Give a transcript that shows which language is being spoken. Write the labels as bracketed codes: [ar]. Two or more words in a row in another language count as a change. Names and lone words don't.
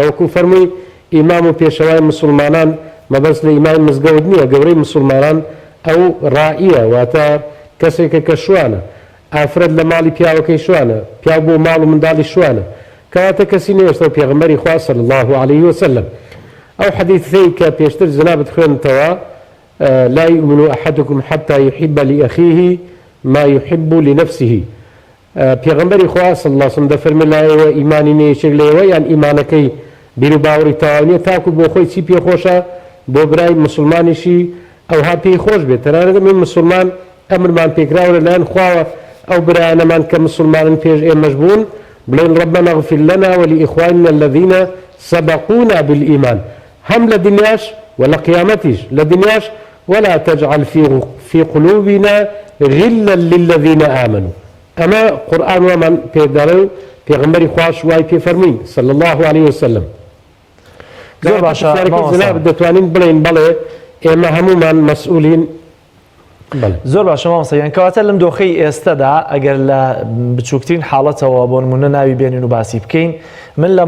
[ckb] وەکو فەرمووی ئیمام و پێشەوای مسلمانان مەبەست لە ئیمای مزگەوت نییە، گەورەی مسلمانان ئەو ڕائیە، واتە کەسێکە کە شوانە. ئافرەت لە ماڵی پیاوەکەی شوانە، پیاو بۆ ماڵ و منداڵی شوانە. کەواتە کەسی نێشتە پێغەمبەری خوا [ar] صلی الله عليه وسلم. [ckb] ئەو حەدیثەی کە پێشتر جنابت خوێنتەوە [ar] لا يؤمن أحدكم حتى يحب لأخيه ما يحب لنفسه. [ckb] پێغەمبەری خوا [ar] صلی الله عليه وسلم [ckb] دەفەرمێ لایەوە ئیمانی نێشێک لەوە یان ئیمانەکەی بیر و باوەڕی تەواو تاکو بۆ خۆی چی پێخۆشە بۆ برای مسلمانیشی ئەوها پێی خۆش بێت. تەنانەت من مسلمان ئەمرمان پێکراوە لەلایەن خواوە ئەو برایانەمان کە مسلمانن پێش ئێمەش بوون بڵێن [ar] ربنا اغفر لنا ولإخواننا الذين سبقونا بالإيمان [ckb] هم لە دنیاش ولا قیامەتیش لە دنیاش [ar] ولا تجعل في قلوبنا غلا للذين آمنوا. [ckb] ئەمە قورئان ومان پێدەڵێ و پێغەمبەری خواش وای پێفەرمووی [ar] صلی الله عليه وسلم. [ckb] زۆر باشە دەتوانین بڵێن بەڵێ ئێمە هەمومان مەسئولین. زۆر باشە مامۆستا کەواتە لەم دۆخەی ئێستادا ئەگەر لە بچووکترین حاڵەتەوە بۆ نمونە ناوی بێنین و باسی بکەین من لە